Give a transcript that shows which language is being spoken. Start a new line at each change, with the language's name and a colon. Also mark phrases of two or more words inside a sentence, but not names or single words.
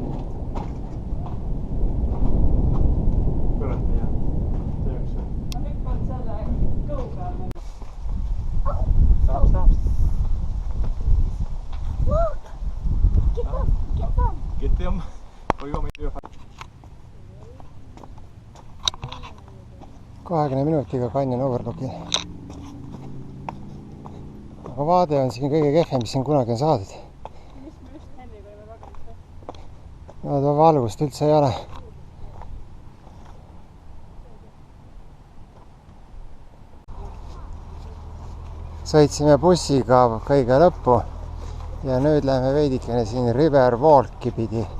Estonian: Kõrvalt ei jää. Teeks. Ma hüppan selle kõhu peale.
English: Stop. Look! Get them! Get them! Get them. What do you want me to do?
Estonian: 20 minutiga Canyon Overlooki. Aga vaade on siin kõige kehvem, mis siin kunagi on saadud. Mis me just Henriga oleme väga lihtsalt? No valgust üldse ei ole. Sõitsime bussiga kõige lõppu ja nüüd läheme veidikene siin River Walki pidi.